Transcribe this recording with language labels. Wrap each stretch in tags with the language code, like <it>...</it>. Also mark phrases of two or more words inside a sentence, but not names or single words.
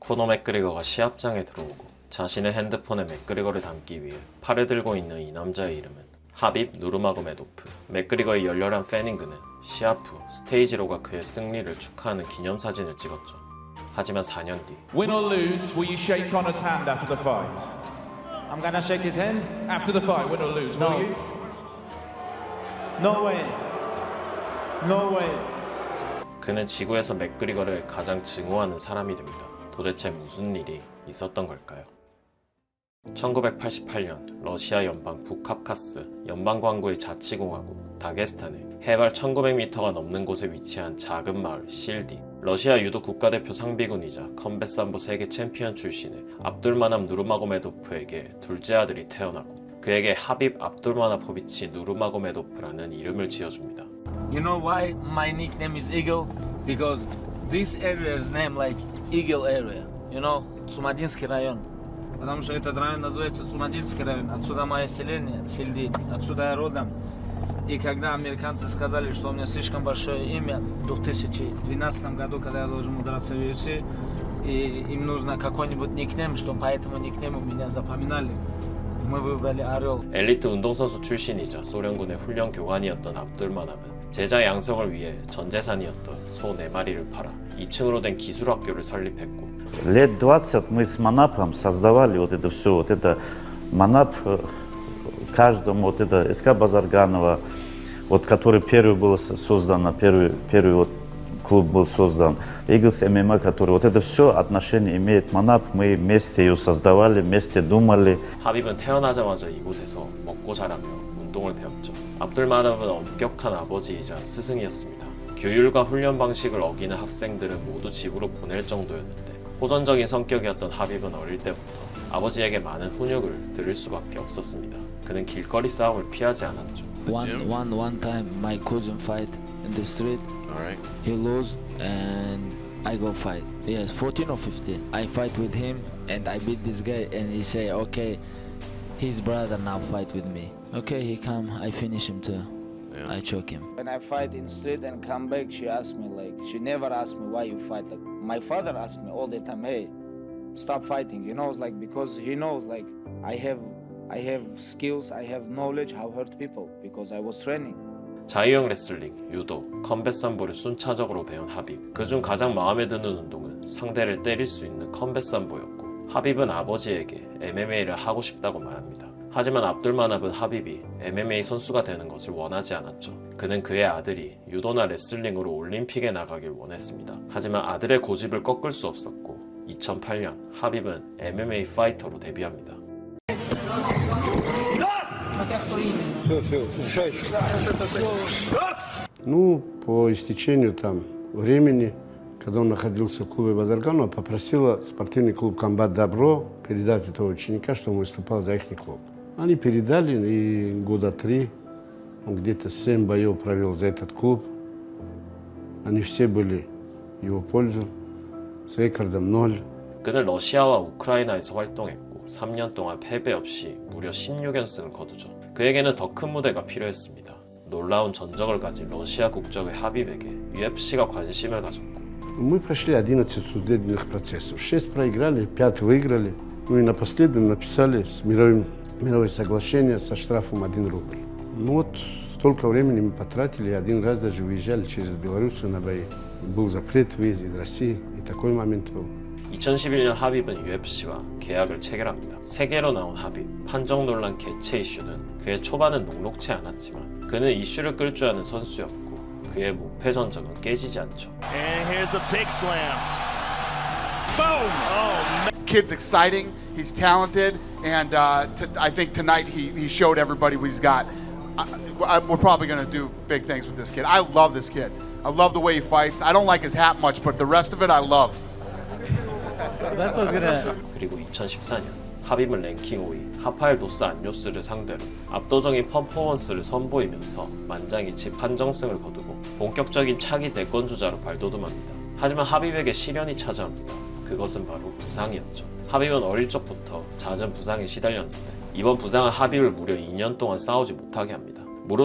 <ko>코너 맥그리거가 시합장에 들어오고 자신의 핸드폰에 맥그리거를 담기 위해 팔에 들고 있는 이 남자의 이름은 하빕 누르마고메도프. 맥그리거의 열렬한 팬인 그는 시합 후 스테이지로가 그의 승리를 축하하는 기념사진을 찍었죠. 하지만 4년 뒤</ko> <en>Win or lose, will you shake Conor's hand after the fight? I'm gonna shake his hand after the fight, win or lose, will you? No way. No way.</en> <ko>그는 지구에서 맥그리거를 가장 증오하는 사람이 됩니다. 도대체 무슨 일이 있었던 걸까요? 1988년 러시아 연방 북카카스 연방광구의 자치공화국 다게스탄에 해발 1900m가 넘는 곳에 위치한 작은 마을 실디. 러시아 유도 국가대표 상비군이자 컴뱃 삼보 세계 챔피언 출신의 압둘마납 누르마고메도프에게 둘째 아들이 태어나고 그에게 하빕 압둘마나포비치 누르마고메도프라는 이름을 지어줍니다.</ko> <en>You know why my nickname is Eagle? Because this area's name like Eagle area. You know,</en> <ru>Цумадинский район. Потому что этот район называется Цумадинский район. Отсюда мое селение, Сельди. Отсюда я родом. И когда американцы сказали, что у меня слишком большое имя, в 2012 году, когда я должен был драться в UFC, и им нужно какой-нибудь никнейм, что по этому никнейму меня запоминали, мы выбрали Орел.</ru> <ko>엘리트 운동선수 출신이자 소련군의 훈련 교관이었던 압둘마납은 제자 양성을 위해 전 재산이었던 소 4마리를 팔아 2층으로 된 기술학교를 설립했고</ko> <ru>Лет 20 мы с Манапом создавали вот это все, вот это Манап каждому, вот это СК Базарганова, вот который первый был создан, первый вот клуб был создан, Eagles MMA, который вот это все отношение имеет Манап, мы вместе ее создавали, вместе думали.</ru> <ko>하빕은 태어나자마자 이곳에서 먹고 자라며 운동을 배웠죠. 압둘마납은 엄격한 아버지이자 스승이었습니다. 규율과 훈련 방식을 어기는 학생들은 모두 집으로 보낼 정도였는데 호전적인 성격이었던 하빕은 어릴 때부터 아버지에게 많은 훈육을 들을 수밖에 없었습니다. 그는 길거리 싸움을 피하지 않았죠.</ko> <en>One time my cousin fight in the street. Alright. He lose and I go fight. Yes, 14 or 15. I fight with him and I beat this guy and he say, okay, his brother now fight with me. Okay, he come, I finish him too. Yeah. I choke him. When I fight in street and come back, she asked me like, she never asked me why you fight. Like, my father asked me all the time, hey, stop fighting. You know, it's like because he knows like I have skills, I have knowledge how hurt people because I was training.</en> <ko>자유형 레슬링, 유도, 컴뱃 삼보를 순차적으로 배운 하빕. 그중 가장 마음에 드는 운동은 상대를 때릴 수 있는 컴뱃 삼보였고 하빕은 아버지에게 MMA를 하고 싶다고 말합니다. 하지만 압둘마납은 하빕이 MMA 선수가 되는 것을 원하지 않았죠. 그는 그의 아들이 유도나 레슬링으로 올림픽에 나가길 원했습니다. 하지만 아들의 고집을 꺾을 수 없었고 2008년 하빕은 MMA 파이터로 데뷔합니다.</ko> <ru>Ну, по истечению там времени, когда он находился в клубе Базарганова, попросила спортивный клуб «Комбат Добро» передать этого ученика, что он выступал за их клуб. Они передали, и года 3, он где-то 7 боев провел за этот клуб. Они все были в его пользу, с рекордом 0.</ru> <ko>그는 러시아와 우크라이나에서 활동했고 3년 동안 패배 없이 무려 16연승을 거두죠. 그에게는 더 큰 무대가 필요했습니다. 놀라운 전적을 가진 러시아 국적의 하빕에게 UFC가 관심을 가졌고</ko> <ru>Мы прошли 11 судебных процессов. 6 проиграли, 5 выиграли. Ну и напоследок написали мировое соглашение со штрафом 1 рубль. Ну вот столько времени мы потратили, один раз даже выезжали через Белоруссию на бои. Был запрет выезда из России, и такой момент был.</ru> <ko>2011년 하빕은 UFC와 계약을 체결합니다. 세계로 나온 하빕, 판정 논란 개최 이슈는 그의 초반은 녹록치 않았지만 그는 이슈를 끌 줄 아는 선수였고 그의 무패 전적은 깨지지 않죠.</ko> <en>And here's the big slam. Boom! Oh, man. Kid's exciting, he's talented, and I think tonight he showed everybody what he's got. We're probably going to do big things with this kid. I love this kid. I love the way he fights. I don't like his hat much, but the rest of it I love. That's what I was gonna.</en> <ko>그리고 2014년 하빕은 랭킹 5위 하파엘 도스 안요스를 상대로 압도적인 퍼포먼스를 선보이면서 만장일치 판정승을 거두고 본격적인 차기 대권주자로 발돋움합니다. 하지만 하빕에게 시련이 찾아옵니다. 그것은 바로 부상이었죠. 하빕은 어릴 적부터 잦은 부상에 시달렸는데 이번 부상은 하빕을 무려 2년 동안 싸우지 못하게 합니다.</ko>